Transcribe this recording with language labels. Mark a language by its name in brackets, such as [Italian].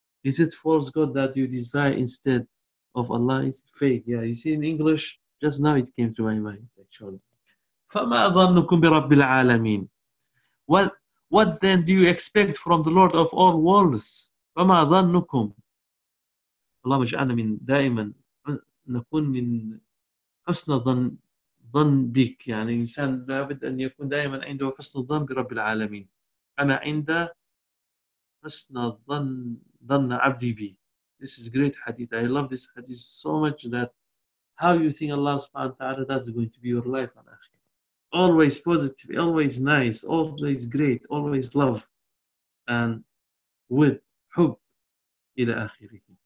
[English] Is it false God that you desire instead of Allah? It's fake, yeah. You see, in English, just now it came to my mind, actually. [Arabic] فَمَا ظَنُّكُمْ بِرَبِّ الْعَالَمِينَ. [English] What then do you expect from the Lord of all worlds? [Arabic] فَمَا ظَنُّكُمْ. اللهم اجعلنا من دائما نكون من حسن ظن بك, يعني الانسان لابد ان يكون دائما عنده حسن الظن برب العالمين. انا عند حسن الظن ظن عبدي بي. [English] This is great hadith. I love this hadith so much, that how you think Allah [Arabic] سبحانه وتعالى, [English] that's going to be your life on earth. Always positive, always nice, always great, always love and with [Arabic] حب الى اخره.